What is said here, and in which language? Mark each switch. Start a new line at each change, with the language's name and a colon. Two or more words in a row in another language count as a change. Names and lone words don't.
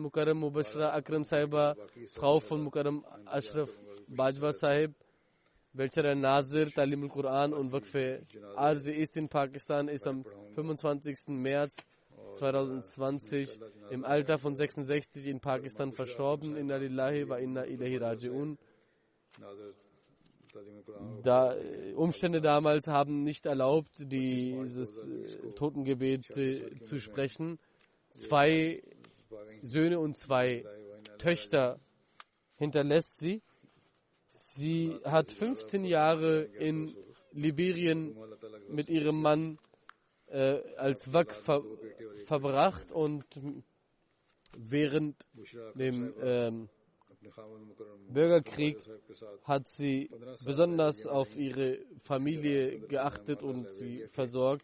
German: Mukarram Mubashra Akram Sahiba, Frau von Mukarram Ashraf Bajwa Sahib, welcher der Nazir, Talim al-Quran und Waqf Arzi ist in Pakistan, ist am 25. März 2020 im Alter von 66 in Pakistan verstorben.
Arabic: إنا لله وإنا إليه راجعون.
German: Umstände damals haben nicht erlaubt, dieses Totengebet zu sprechen. 2 Söhne und 2 Töchter hinterlässt sie. Sie hat 15 Jahre in Liberien mit ihrem Mann als Waqf verbracht und während dem Bürgerkrieg hat sie besonders auf ihre Familie geachtet und sie versorgt.